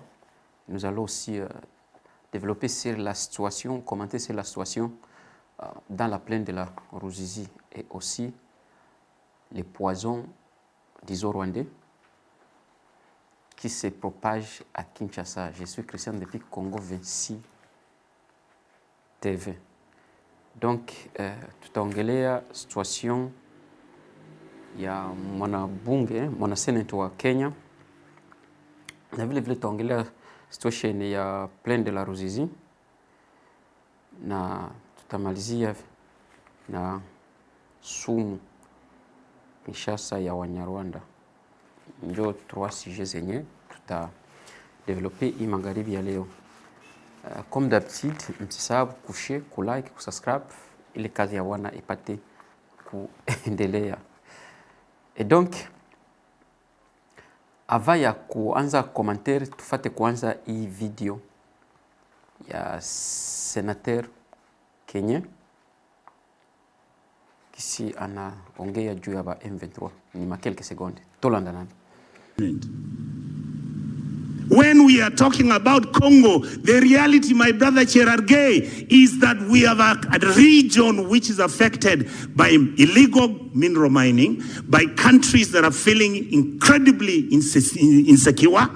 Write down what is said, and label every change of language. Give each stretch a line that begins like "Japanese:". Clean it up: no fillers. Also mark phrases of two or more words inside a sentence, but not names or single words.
French: Nous allons aussi développer sur la situation, commenter sur la situation dans la plaine de la Ruzizi et aussi les poisons des Rwandais qui se propagent à Kinshasa. Je suis Christian depuis Congo 26 TV. Donc,
Swahili: tutaongelea situation ya mwanabunge, mwanaseneta wa Kenya, na vile vile tutaongelea situation ya
French: plaine de la Ruzizi,
Swahili: na tutamalizia na sumu Kinshasa ya Wanyarwanda. Ndio 3 sujets zenye tutadevelope hii magharibi ya leo.
French: Comme d'habitude,
Swahili: msisahau kushare, kulike, kusubscribe ili kazi ya wana ipate kuendelea.
French: Et donc, avant
Swahili: ya kuanza commentaire, tufate kuanza hii video ya sénateur Kenya kisi anaongea juu ya M23 ni
French: quelques secondes.
Lingala: Tolanda nani.
English: When we are talking about Congo, the reality, my brother Cherargei, is that we have a region which is affected by illegal mineral mining, by countries that are feeling incredibly insecure.